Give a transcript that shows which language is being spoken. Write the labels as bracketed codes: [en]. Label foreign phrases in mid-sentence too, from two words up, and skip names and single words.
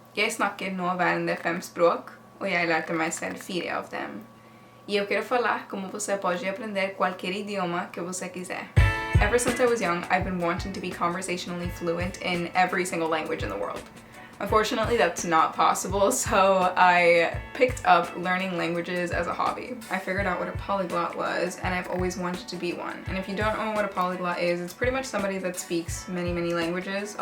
[no] Jeg snakker nåværende 5 språk, og jeg lærte meg selv 4 av dem. [pt] E eu quero falar como você pode aprender qualquer idioma que você quiser. [en] Ever since I was young, I've been wanting to be conversationally fluent in every single language in the world. Unfortunately, that's not possible, so I picked up learning languages as a hobby. I figured out what a polyglot was, and I've always wanted to be one. And if you don't know what a polyglot is, it's pretty much somebody that speaks many, many languages.